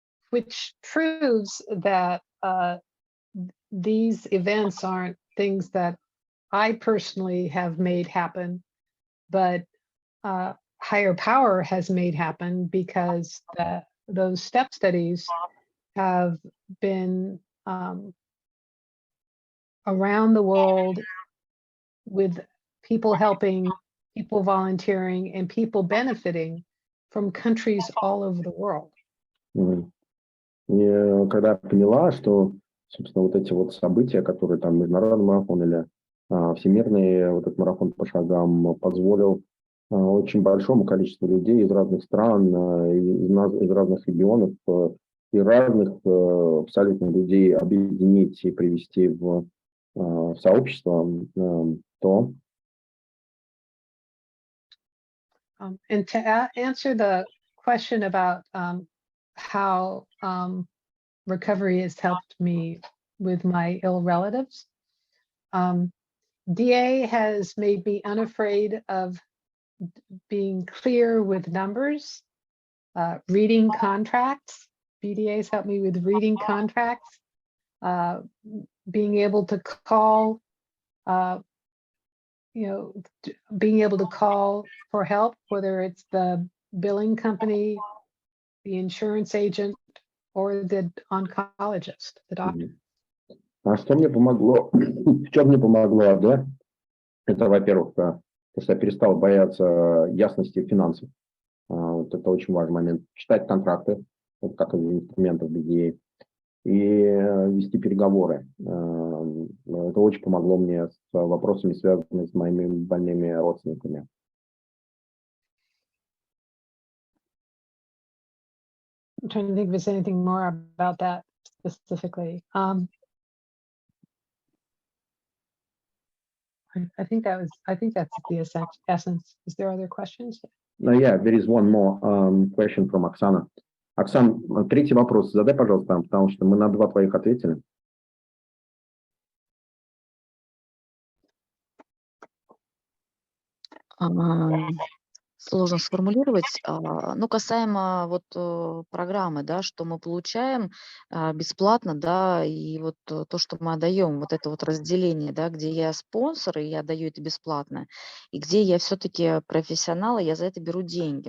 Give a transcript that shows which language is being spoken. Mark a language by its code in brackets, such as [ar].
[en] Which proves that these events aren't things that I personally have made happen, but higher power has made happen because those step studies have been around the world with people helping, people volunteering, and people benefiting from countries all over the world. [ru] И когда я поняла, что, собственно, вот эти вот события, которые там международный марафон или всемирный вот этот марафон по шагам позволил очень большому количеству людей из разных стран, из разных регионов и разных абсолютно людей объединить и привести в сообщество, то... [en] And to answer the question about how recovery has helped me with my ill relatives, DA has made me unafraid of being clear with numbers, reading contracts. BDA has helped me with reading contracts, being able to call, being able to call for help, whether it's the billing company, the insurance agent, or the oncologist, the doctor. [ru] А что мне помогло, в чем мне помогло, да? Это, во-первых, то, что я перестал бояться ясности финансов. Вот это очень важный момент. Читать контракты, вот как из инструментов BDA, и вести переговоры. Это очень помогло мне с вопросами, связанными с моими больными родственниками. [en] I'm trying to think if there's anything more about that specifically. I think that's the essence. Is there other questions? Yeah, there is one more question from Оксана. [ru] Оксан, третий вопрос задай, пожалуйста, потому что мы на два твоих ответили. Сложно сформулировать. Ну, касаемо вот программы, да, что мы получаем бесплатно, да, и вот то, что мы отдаем, вот это вот разделение, да, где я спонсор, и я даю это бесплатно, и где я все-таки профессионал, и я за это беру деньги.